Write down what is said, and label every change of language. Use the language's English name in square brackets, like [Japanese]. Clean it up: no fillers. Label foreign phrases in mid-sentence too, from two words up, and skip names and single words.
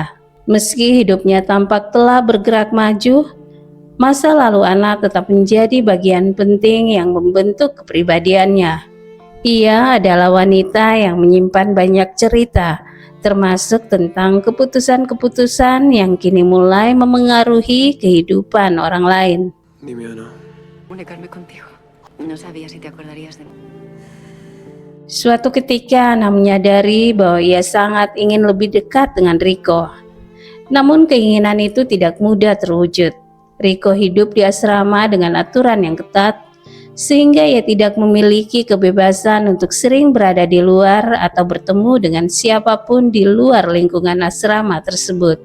[Indonesian] Meski hidupnya tampak telah bergerak maju, masa lalu Anna tetap menjadi bagian penting yang membentuk kepribadiannya. Ia adalah wanita yang menyimpan banyak cerita, termasuk tentang keputusan-keputusan yang kini mulai memengaruhi kehidupan orang lain. [Spanish] Dime, Ana. Comunicarme contigo. No sabía si te acordarías de mí. [Indonesian] Suatu ketika Anna menyadari bahwa ia sangat ingin lebih dekat dengan Rico. Namun keinginan itu tidak mudah terwujud. Rico hidup di asrama dengan aturan yang ketat, sehingga ia tidak memiliki kebebasan untuk sering berada di luar atau bertemu dengan siapapun di luar lingkungan asrama tersebut.